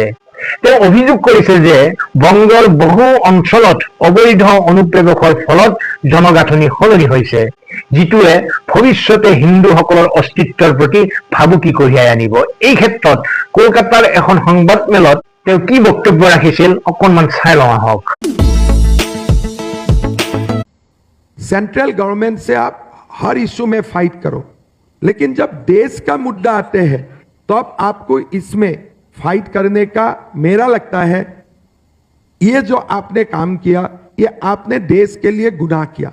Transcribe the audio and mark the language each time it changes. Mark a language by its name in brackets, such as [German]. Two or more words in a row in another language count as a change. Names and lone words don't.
[Assamese] তেওঁ অভিযোগ কৰিছে যে বংগৰ বহু অঞ্চলত অবৈধ অনুপ্ৰৱেশৰ ফলত জনগাঁথনি সলনি হৈছে, যিটোৱে ভৱিষ্যতে হিন্দুসকলৰ অস্তিত্বৰ প্ৰতি ভাবুকি কঢ়িয়াই আনিব। এই ক্ষেত্ৰত কলকাতাৰ এখন সংবাদমেলত তেওঁ কি বক্তব্য ৰাখিছিল অকণমান চাই লওঁ আহক। [English] central government [Hindi] से आप हर इश्यू में फाइट करो, लेकिन जब देश का मुद्दा आते हैं तो आपको इसमें फाइट करने का, मेरा लगता है ये जो आपने काम किया, ये आपने देश के लिए गुनाह किया।